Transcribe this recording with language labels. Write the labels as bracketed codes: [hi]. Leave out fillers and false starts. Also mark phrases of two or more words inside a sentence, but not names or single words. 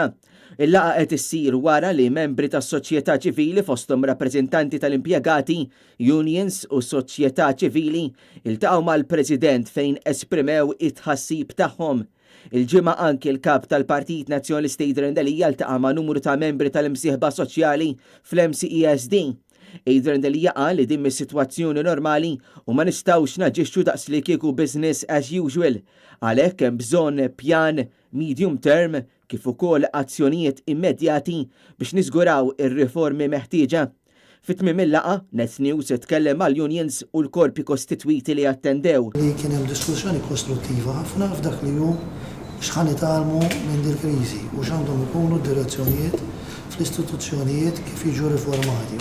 [mt] Il-laqgħa qed issir wara li membri tas-soċjetà ċivili fosthom rappreżentanti tal-impjegati, unions u soċjetà ċivili iltaqgħu mal-President fejn esprimew it-tħassib tagħhom. Il-ġimgħa anke l-kap tal-Partit Nazzjonalista Adrian Delija iltaqa' ma' numru ta' membri tal-imsieħba soċjali fl-MCESD. Adrian Delija qal li din mis-sitwazzjoni normali u ma nistgħux naġixxu daqs li kieku [en] business as usual. [mt] Għalhekk hemm bżonn pjan [en] medium term [mt] kif ukoll azzjonijiet immedjati biex niżguraw ir-riformi meħtieġa. Fit-tmiem il-laqa, Netanyahu se tkellem mal-unions u l-korpi kostitwiti li attendew. Kien hemm diskussjoni kostruttiva ħafna f'dak li hu x'ħan nitalmu minn din il-kriżi u x'għandhom ikunu d-direzzjonijiet fl-istituzzjonijiet kif jiġu riformati.